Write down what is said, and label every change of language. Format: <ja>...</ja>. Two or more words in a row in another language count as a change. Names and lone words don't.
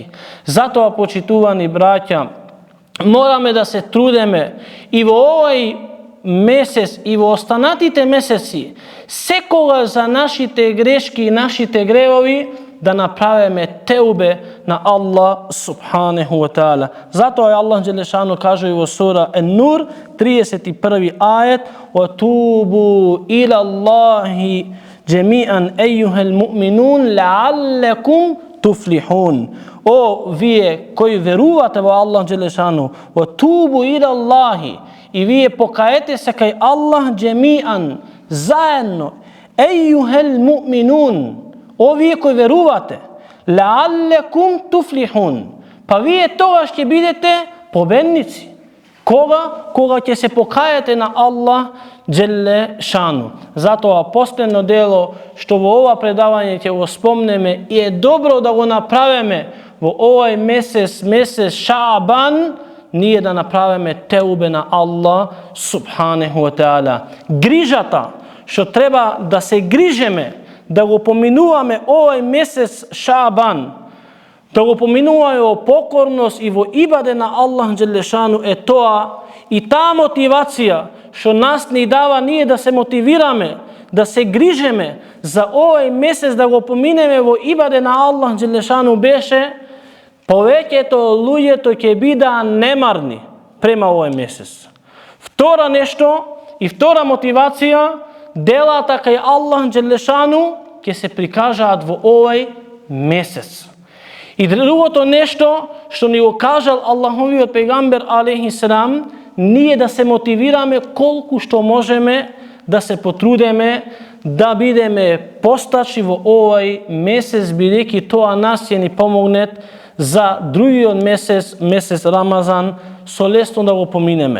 <mk>Зато, почитувани браќа, морамо да се трудеме и у овај месец и у останатите месеци секога за нашите грешки и нашите гревови да направиме теубе на Аллах</mk> <ar>سبحانه وتعالى.</ar> <mk>Зато је Аллах Ѓелешану каже у сура Ан-Нур 31.</mk> <ar>ajet وَتُوبُوا إِلَى اللَّهِ جَمِيعًا أَيُّهَا الْمُؤْمِنُونَ لَعَلَّكُمْ تُفْلِحُونَ.</ar> <mk>О ви који верујете у Аллах Ѓелешану,</mk> <ar>وَتُوبُوا إِلَى اللَّهِ,</ar> <mk>и ви покајете се кај Аллах џемиан, заједно,</mk> <ar>أيها المؤمنون,</ar> <mk>о ви који верујете,</mk> <ar>لعلكم تفلحون,</ar> <mk>па ви је тога што будете победници. Кога ће се покајати на Аллах Ѓелешану. Зато посљедно дело што у ова предавање ће спомнеме је добро да го направиме у овај месец Шабан, није да направиме теубе на Аллах</mk> <ar>سبحانه وتعالى.</ar> <mk>Грижата што треба да се грижеме, да го поминуваме овај месец Шабан, да го поминуваме о покорност и о ибаде на Аллах Ѓелешану тоа и та мотивација што нас ни дава није да се мотивираме, да се грижеме за овај месец да го поминеме о ибаде на Аллах Ѓелешану беше, повеќето луѓето ќе бидаа немарни према овој месец. Втора нешто и втора мотивација, делата кај Аллах Đelešanu ќе се прикажаат во овој месец. И другото нешто што ни го кажал Аллаховиот пегамбер</mk> <ar>عليه السلام,</ar> <mk>ние да се мотивираме колку што можеме да се потрудеме да бидеме постачи во овој месец, бидејќи тоа нас ќе ни помогне за другиот месец Рамазан, со лесно да го поминеме.</mk>